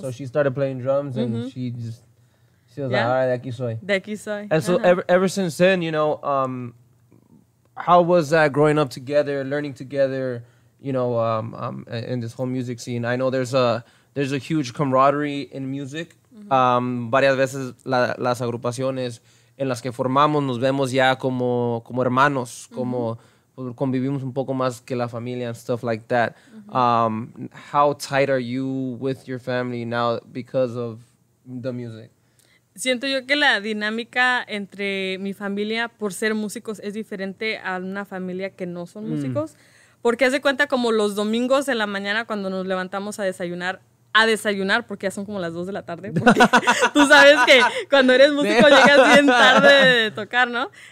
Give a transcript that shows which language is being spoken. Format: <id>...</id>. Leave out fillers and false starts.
<en>So she started playing drums and she She was like, all right,</en> <es>de aquí soy. De aquí soy.</es> <en>And so ever since then, you know, how was that growing up together, learning together, you know, in this whole music scene? I know there's a huge camaraderie in music.</en> <es>Varias veces las agrupaciones en las que formamos nos vemos ya como hermanos, como convivimos un poco más que la familia</es> <en>and stuff like that. How tight are you with your family now because of the music?</en> <es>Siento yo que la dinámica entre mi familia por ser músicos es diferente a una familia que no son músicos. Porque haz de cuenta como los domingos en la mañana cuando nos levantamos a desayunar, porque ya son como las 2 de la tarde, porque tú sabes que cuando eres músico llegas bien tarde de tocar, ¿no?</es>